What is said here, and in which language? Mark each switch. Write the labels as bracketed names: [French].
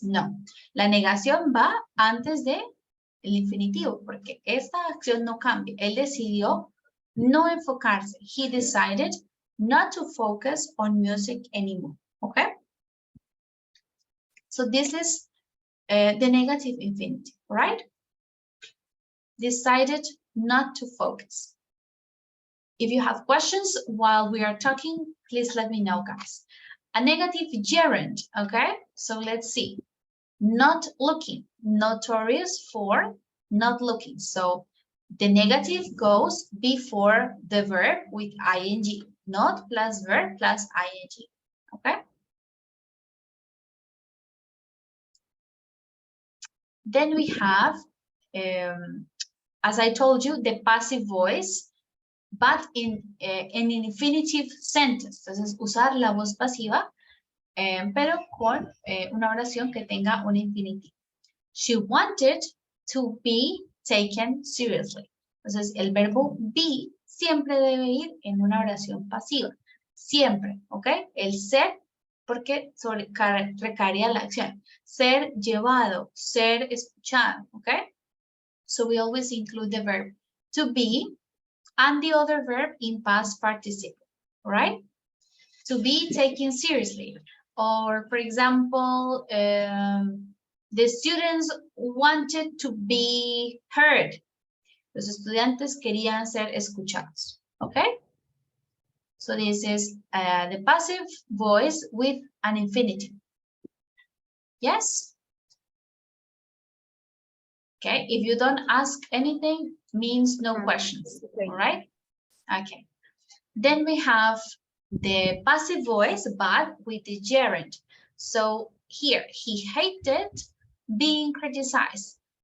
[Spanish] No, la negación va antes de el infinitivo, porque esta acción no cambia. Él decidió no enfocarse. [English] He decided not to focus on music anymore. Okay? So this is the negative infinitive, right? Decided not to focus. If you have questions while we are talking, please let me know, guys. A negative gerund, okay? So let's see. Not looking, notorious for not looking. So the negative goes before the verb with ing, not plus verb plus ing, okay? Then we have, as I told you, the passive voice, but in an infinitive sentence. [Spanish] Entonces, usar la voz pasiva, pero con una oración que tenga un infinitivo. [English] She wanted to be taken seriously. [Spanish] Entonces, el verbo be siempre debe ir en una oración pasiva. Siempre, ¿ok? El ser, porque recaería la acción. Ser llevado, ser escuchado, ¿ok? [English] So we always include the verb to be and the other verb in past participle, right? To be taken seriously. Or, for example, the students wanted to be heard. [Spanish] Los estudiantes querían ser escuchados, okay? [English] So this is the passive voice with an infinitive. Yes? Okay, if you don't ask anything, means no questions, all right? Okay. Then we have the passive voice, but with the gerund. So here, he hated being criticized.